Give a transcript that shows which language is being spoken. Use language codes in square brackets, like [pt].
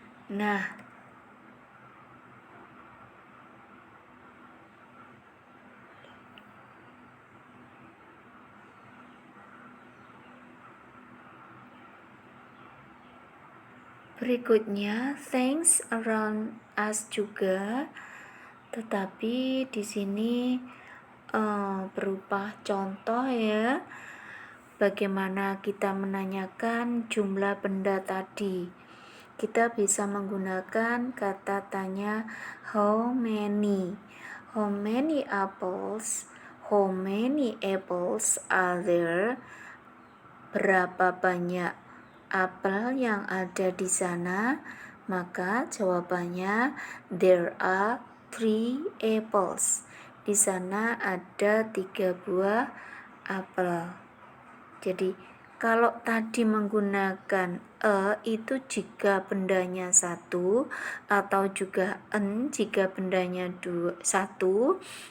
[id] Nah, berikutnya [en] things around us [id] juga, tetapi di sini berupa contoh ya. Bagaimana kita menanyakan jumlah benda tadi? Kita bisa menggunakan kata tanya how many. [en] How many apples? How many apples are there? [id] Berapa banyak apel yang ada di sana? Maka jawabannya [en] there are 3 apples. [id] Di sana ada 3 buah apel. Jadi kalau tadi menggunakan itu jika bendanya satu, atau juga jika bendanya satu.